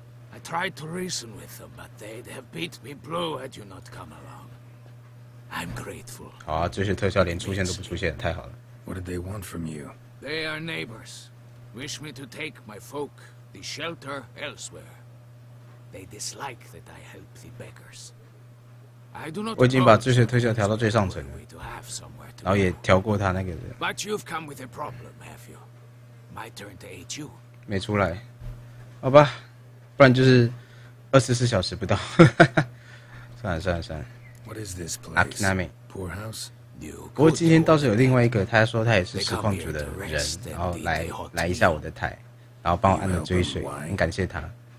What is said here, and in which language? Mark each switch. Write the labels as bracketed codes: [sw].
[en] I tried to reason with them, but they'd have beat me blue had you not come along. I'm grateful. [zh] 好啊，这些特效连出现都不出现，太好了。 [en] What did they want from you? They are neighbors. Wish me to take my folk, the shelter, elsewhere. They dislike that I help the beggars. I do not. [zh] 我已经把这些特效调到最上层了，然后也调过他那个人。 [en] But you've come with a problem, have you? My turn to aid you. [zh] 没出来，好吧，不然就是24小时不到。算了。 [en] What is this place? Akinami. Poorhouse? [zh] 不过今天倒是有另外一个，他说他也是实况组的人，然后来一下我的台，然后帮我按了追随，很感谢他，